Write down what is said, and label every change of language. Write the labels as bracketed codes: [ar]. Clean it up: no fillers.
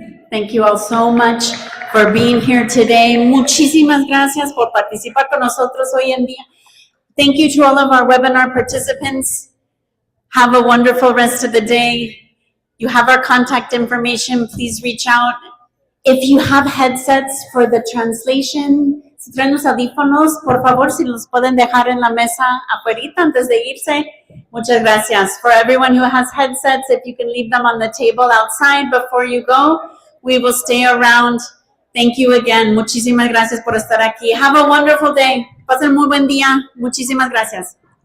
[en] Thank you all so much for being here today. [es] Muchísimas gracias por participar con nosotros hoy en día. [en] Thank you to all of our webinar participants. Have a wonderful rest of the day. You have our contact information. Please reach out. If you have headsets for the translation, [es] si traen los audífonos, por favor, si los pueden dejar en la mesa afuerita antes de irse. Muchas gracias. [en] For everyone who has headsets, if you can leave them on the table outside before you go, we will stay around. Thank you again. [es] Muchísimas gracias por estar aquí. [en] Have a wonderful day. [es] Pasen muy buen día. Muchísimas gracias.